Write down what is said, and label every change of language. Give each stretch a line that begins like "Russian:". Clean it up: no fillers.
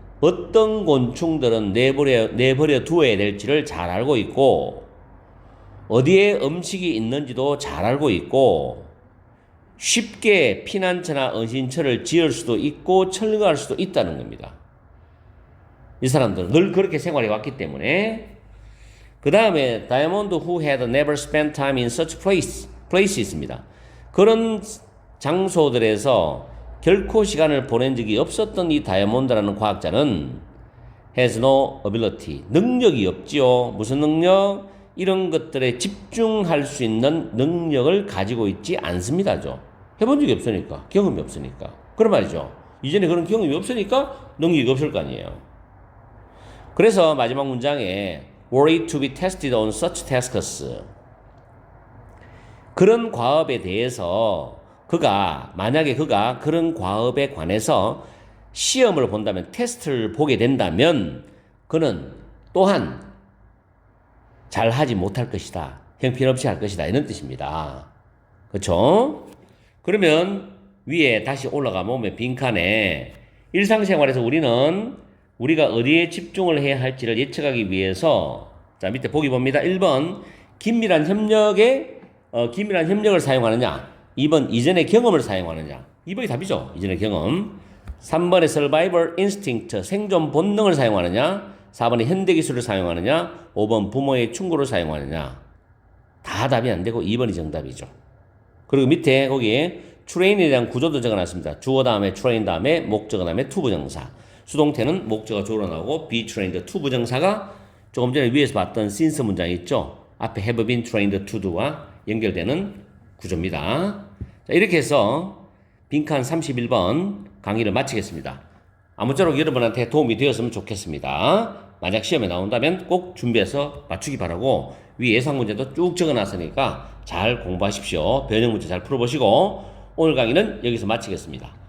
Korean: 어떤 곤충들은 내버려 두어야 될지를 잘 알고 있고, 어디에 음식이 있는지도 잘 알고 있고, 쉽게 피난처나 은신처를 지을 수도 있고, 철거할 수도 있다는 겁니다. 이 사람들은 늘 그렇게 생활해 왔기 때문에. 그 다음에
English: 다이아몬드 who had never spent time in such place
Korean: 있습니다. 그런 장소들에서 결코 시간을 보낸 적이 없었던 이 다이아몬드라는 과학자는
English: has no ability,
Korean: 능력이 없지요. 무슨 능력? 이런 것들에 집중할 수 있는 능력을 가지고 있지 않습니다죠. 해본 적이 없으니까, 경험이 없으니까. 그런 말이죠. 이전에 그런 경험이 없으니까 능력이 없을 거 아니에요. 그래서 마지막 문장에
English: were to be tested on such tasks.
Korean: 그런 과업에 대해서 만약에 그가 그런 과업에 관해서 시험을 본다면, 테스트를 보게 된다면 그는 또한 잘 하지 못할 것이다. 형편없이 할 것이다. 이런 뜻입니다. 그렇죠? 그러면 위에 다시 올라가 보면 빈칸에 일상생활에서 우리가 어디에 집중을 해야 할지를 예측하기 위해서, 자, 밑에 보기 봅니다. 1번 긴밀한 협력을 사용하느냐, 2번 이전의 경험을 사용하느냐. 2번이 답이죠. 이전의 경험. 3번의 survival instinct, 생존 본능을 사용하느냐, 4번의 현대기술을 사용하느냐, 5번 부모의 충고를 사용하느냐. 다 답이 안 되고 2번이 정답이죠. 그리고 밑에 거기에 train에 대한 구조도 적어놨습니다. 주어 다음에 train 다음에 목적어 다음에 to 부정사. 수동태는 목적어 주어로 나오고 be trained to 부정사가 조금 전에 위에서 봤던 since 문장이 있죠. 앞에
English: have been trained to do
Korean: 와 연결되는 구조입니다. 자, 이렇게 해서 빈칸 31번 강의를 마치겠습니다. 아무쪼록 여러분한테 도움이 되었으면 좋겠습니다. 만약 시험에 나온다면 꼭 준비해서 맞추기 바라고, 위 예상 문제도 쭉 적어놨으니까 잘 공부하십시오. 변형 문제 잘 풀어보시고, 오늘 강의는 여기서 마치겠습니다.